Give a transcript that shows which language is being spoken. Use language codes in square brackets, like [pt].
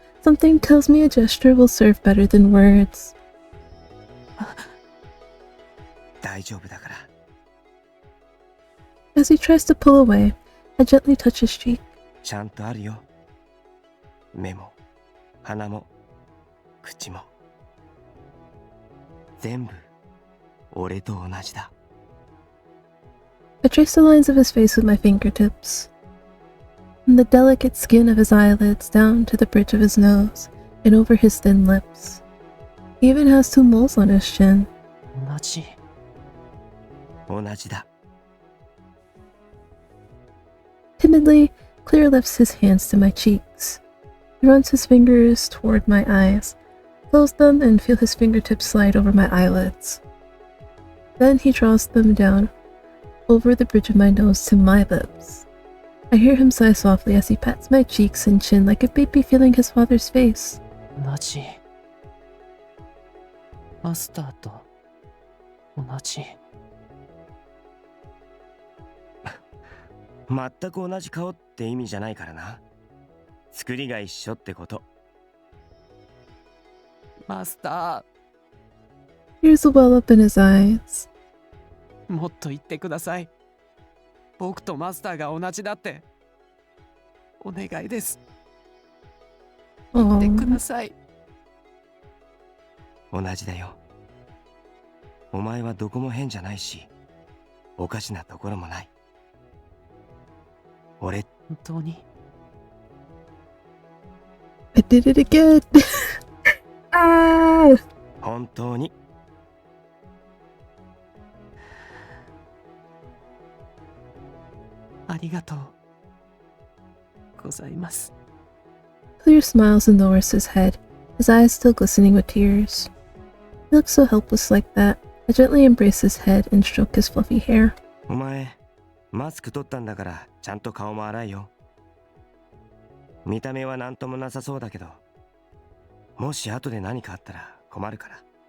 [en] Something tells me a gesture will serve better than words. [ja] 大丈夫だから。 [en] As he tries to pull away, I gently touch his cheek. [ja] ちゃんとあるよ。目も鼻も口も全部俺と同じだ。 [en] I trace the lines of his face with my fingertips, from the delicate skin of his eyelids down to the bridge of his nose and over his thin lips. He even has 2 moles on his chin. [ja] 同じだ。 [en] Timidly, Clear lifts his hands to my cheeks. He runs his fingers toward my eyes, close them, and feel his fingertips slide over my eyelids. Then he draws them down over the bridge of my nose to my lips. I hear him sigh softly as he pats my cheeks and chin like a baby feeling his father's face. [ja] 同じ。マスターと同じ。全く同じ顔って意味じゃないからな。作りが一緒ってこと。マスタ [en] Tears well up in his eyes. [ja] ー、もっと言ってください。僕とマスターが同じだって。お願いです。言ってください。同じだよ。お前はどこも変じゃないし、おかしなところもない。俺、本当に。 [en] I did it again. Ah! [ja] 本当に。ありがとうございます。 [en] Clear smiles and lowers his head, his eyes still glistening with tears. He looks so helpless like that. I gently embrace his head and stroke his fluffy hair. [ja] お前、マスク取ったんだからちゃんと顔も洗いよ。見た目はなんともなさそうだけど、もし後で何かあったら困るから。